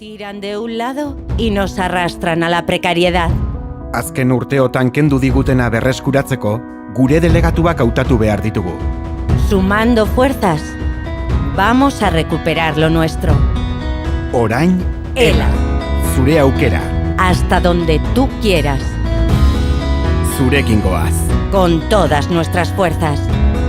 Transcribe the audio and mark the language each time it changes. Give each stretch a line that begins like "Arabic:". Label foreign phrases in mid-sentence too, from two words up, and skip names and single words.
Spanish: tiran de un lado y nos arrastran a la precariedad.
Basque: Azken urteotan kendu digutena berreskuratzeko, gure delegatuak hautatu behar ditugu.
Spanish: Sumando fuerzas, vamos a recuperar lo nuestro.
Basque: Orain, Ela. Zure aukera.
Spanish: Hasta donde tú quieras.
Basque: Zurekin goaz.
Spanish: Con todas nuestras fuerzas.